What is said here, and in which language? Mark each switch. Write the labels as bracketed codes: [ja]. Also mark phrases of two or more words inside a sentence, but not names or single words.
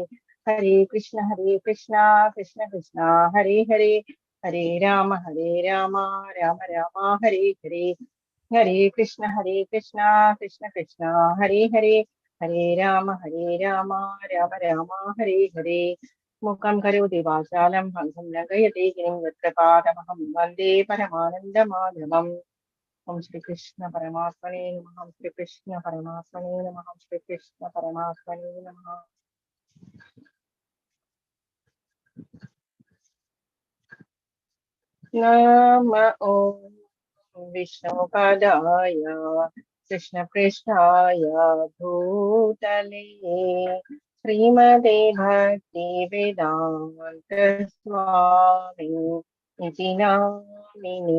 [sa] ഹരേ കൃഷ്ണ കൃഷ്ണ കൃഷ്ണ ഹരേ ഹരേ. ഹരേ രാമ രാമ രാമ ഹരേ ഹരേ. ഹരേ കൃഷ്ണ കൃഷ്ണ കൃഷ്ണ ഹരേ ഹരേ. ഹരേ രാമ രാമ രാമ ഹരേ ഹരേ. മുഖം കരോതി വാചാലം ഭംഗം ലംഘയത്തെ ഗിരിം യത്പ്രപാദമഹം വന്ദേ പരമാനന്ദമാധവം. ഓം ശ്രീകൃഷ്ണ പരമാത്മനേ നമഃ. ഓം ശ്രീകൃഷ്ണ പരമാത്മനേ നമഃ. ഓം ശ്രീകൃഷ്ണ പരമാത്മനേ നമഃ. നമ ഓം വിഷ്ണുപദായ കൃഷ്ണപൃഷ്ഠായ ഭൂതലേ ശ്രീമതേ ഭക്തി വേദാന്ത സ്വാമി ഇതി നാമിനേ.